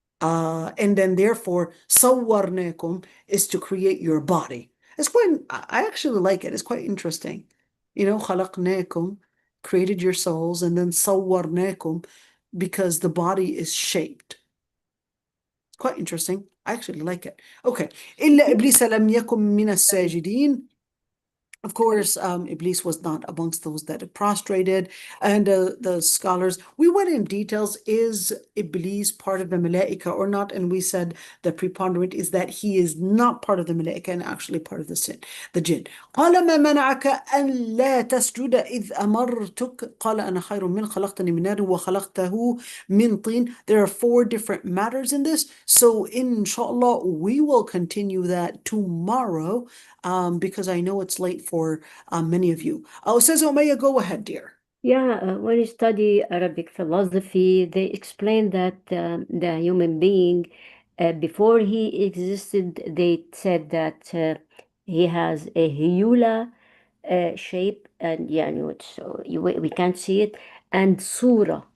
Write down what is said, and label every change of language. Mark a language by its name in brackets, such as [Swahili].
[English] And then therefore, [Arabic] صورناكم [English] is to create your body. It's quite, I actually like it. It's quite interesting. You know, [Arabic] خلقناكم, [English] created your souls, and then [Arabic] صورناكم [English] because the body is shaped. It's quite interesting. I actually like it. Okay. [Arabic] إلا إبليس لم يكن من الساجدين. [English] Of course, Iblis was not amongst those that had prostrated. And the scholars, we went in details, is Iblis part of the Malaika or not? And we said the preponderant is that he is not part of the Malaika and actually part of the jinn. [Arabic] قال ما منعك أن لا تسجد إذ أمرتك قال أنا خير من خلقتني من نار وخلقته من طين. [English] There are 4 different matters in this. So inshallah, we will continue that tomorrow. Because I know it's late for many of you. Ustaz Umayya, go ahead, dear. Yeah, when you study Arabic philosophy, they explain that the human being, before he existed, they said that he has a hiyula shape, and we can't see it, and surah.